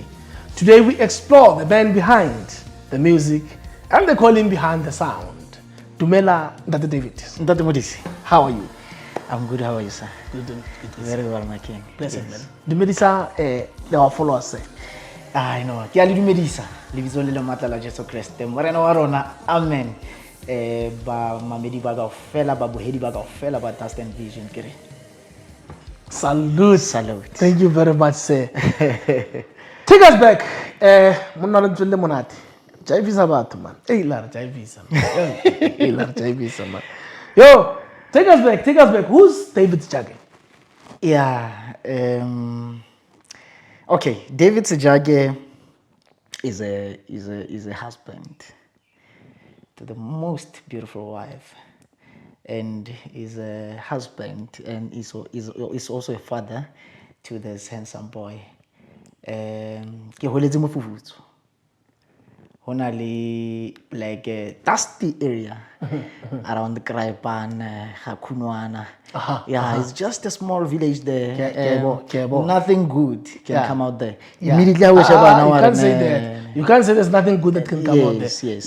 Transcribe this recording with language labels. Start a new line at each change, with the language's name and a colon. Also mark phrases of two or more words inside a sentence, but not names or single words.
English: Today we explore the man behind the music and the calling behind the sound.
Southern Sotho: Dumela, Dr. David. Dr. Modise,
English: How are you? I'm good. How are you, sir? Good. Very well, my king. Blessed, man. Dumedisa, our followers. I know.
Southern Sotho: Ke a le dumedisa. Lebitso le matla la Jesu Kriste. Morena wa rona. Amen. Ba mamedi ba kaofela ba bohedi ba kaofela ba Dust&Vision kere.
English: Salute. Thank you very much, sir. Take us back.
Southern Sotho: Monna le tswele monate. Jaivisa batho man. Lara jaivisa. Lara jaivisa man.
English: Yo, take us back. Who's David Sejake? Yeah. Okay, David Sejake is a husband to the most beautiful wife, and is a husband, and is also a father to this handsome boy.
Southern Sotho: Ke holetse mo Fufutso.
English: Honali like a dusty area around the Kraipan, Hakunwana. It's just a small village there. Nothing good can come out there. Immediately I wish you can't say that. You can't say there's nothing good that can come out there. Yes.